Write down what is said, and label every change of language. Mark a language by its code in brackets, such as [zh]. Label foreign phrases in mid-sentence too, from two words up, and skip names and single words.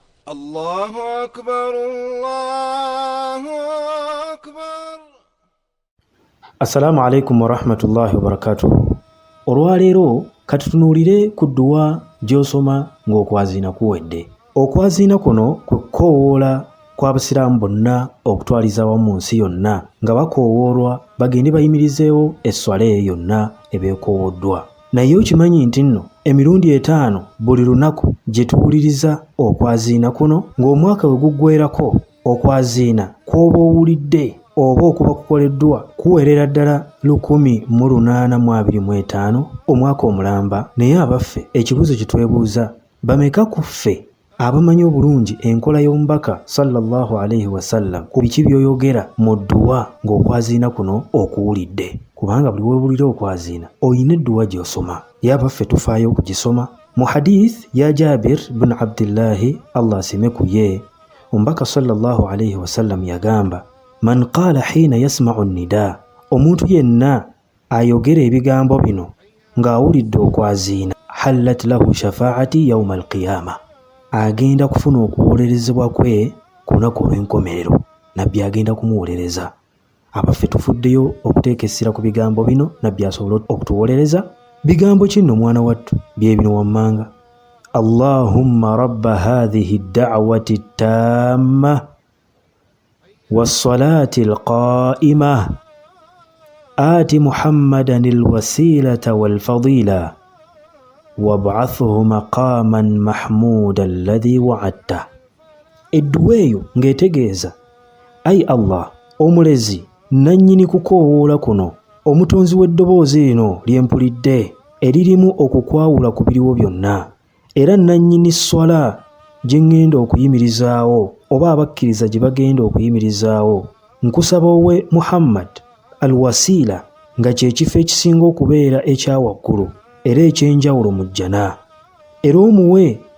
[ar] الله أكبر الله أكبر. السلام عليكم ورحمة الله وبركاته. [lg] Olwaleero katutunuulire ku dduwa gy'osoma ng'okwaziina kuwedde. Okwaziina kuno kwe kukoowoola kw'abasiraamu bonna okutwaliza wamu mu nsi yonna nga bakoowoolwa bagende bayimirizeewo esswala eyo yonna ebeekoowoddwa. Naye okimanyi nti nno emirundi 5 buli lunaku gye tuwuliriza okwaziina kuno ng'omwaka we guggweerako okwaziina kw'oba owulidde oba okuba kukoleddwa kuwerera ddala 1825 omwaka omulamba. Naye abaffe ekibuuzo kye twebuuza, bameka ku ffe abamanyi obulungi enkola y'omubaka [ar] صلى الله عليه وسلم [lg] ku biki by'oyogera mu dduwa ng'okwaziina kuno okuwulidde? Kubanga buli weewulira okwaziina oyina edduwa gy'osoma. Ye abaffe tufaayo okugisoma. Mu hadith ya Jabir bin Abdillahi Allah asime ku ye, omubaka [ar] صلى الله عليه وسلم [lg] yagamba, [ar] من قال حين يسمع النداء, [lg] omuntu yenna ayogera ebigambo bino ng'awulidde okwaziina, [ar] حلت له شفاعتي يوم القيامة, [lg] agenda kufuna okuwolerezebwa kwe ku lunaku olw'enkomerero. Nabbi agenda kumuwolereza. Abaffe tufuddeyo okuteeka essira ku bigambo bino nabbi asobole okutuwolereza. Bigambo kinno mwana wattu bye bino wammanga: [ar] اللهم رب هذه الدعوة التامة والصلاة القائمة آت محمدا الوسيلة والفضيلة وابعثه مقاما محمودا الذي وعدته. [lg] Edduwa eyo ng'etegeeza, ayi Allah omulezi nannyini kukoowoola kuno, omutonzi w'eddoboozi lino lyempulidde eririmu okukwawula ku biriwo byonna, era nannyini swala gye ŋŋenda okuyimirizaawo oba abakkiriza gye bagenda okuyimirizaawo, nkusaba owe Muhammad al-wasiila nga kye kifo ekisinga okubeera ekyawaggulu era ekyenjawulo mu jjana, era omuwe